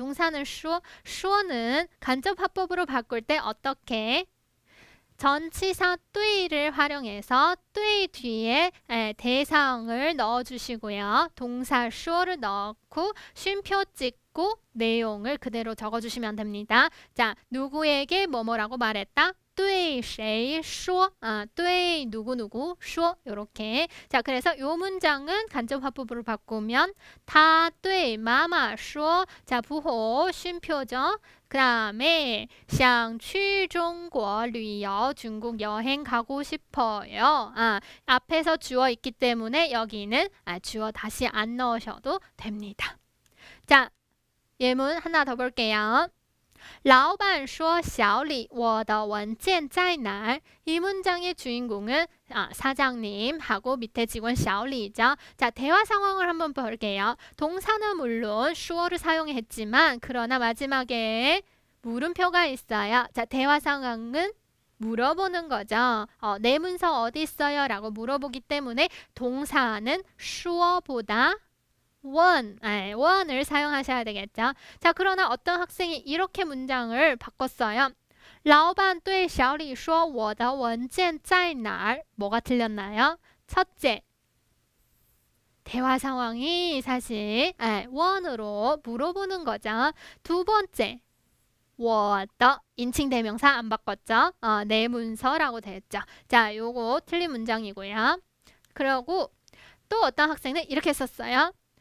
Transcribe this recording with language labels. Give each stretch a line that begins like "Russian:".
Korean: 동사는 说 说는 간접 화법으로 바꿀 때 어떻게? 전치사 对를 활용해서 对 뒤에 대상을 넣어주시고요. 동사 说를 넣고 쉼표 찍고 내용을 그대로 적어주시면 됩니다. 자, 누구에게 뭐뭐라고 말했다? 对谁说 对누구누구 说 이렇게. 자, 그래서 이 문장은 간접 화법으로 바꾸면
Chinese: 他对妈妈说
Korean: 자, 부호 쉼표죠. 그 다음에
Chinese: 想去中国旅游
Korean: 중국 여행 가고 싶어요. 앞에서 주어 있기 때문에 여기는 주어 다시 안 넣으셔도 됩니다. 자, 예문 하나 더 볼게요.
Chinese: 老板说小李我的文件在哪儿?
Korean: 이 문장의 주인공은 사장님하고 밑에 직원 小李죠. 자, 대화 상황을 한번 볼게요. 동사는 물론 说를 사용했지만 그러나 마지막에 물음표가 있어요. 자, 대화 상황은 물어보는 거죠. 내 문서 어디 있어요? 라고 물어보기 때문에 동사는 说보다 원을 사용하셔야 되겠죠. 자, 그러나 어떤 학생이 이렇게 문장을 바꿨어요.
Chinese: 老板对小李说我的文件在哪儿?
Korean: 뭐가 틀렸나요? 첫째, 대화 상황이 사실 원으로 물어보는 거죠. 두 번째, 我的 인칭 대명사 안 바꿨죠? 내 문서라고 되었죠. 자, 요거 틀린 문장이고요. 그리고 또 어떤 학생은 이렇게 썼어요.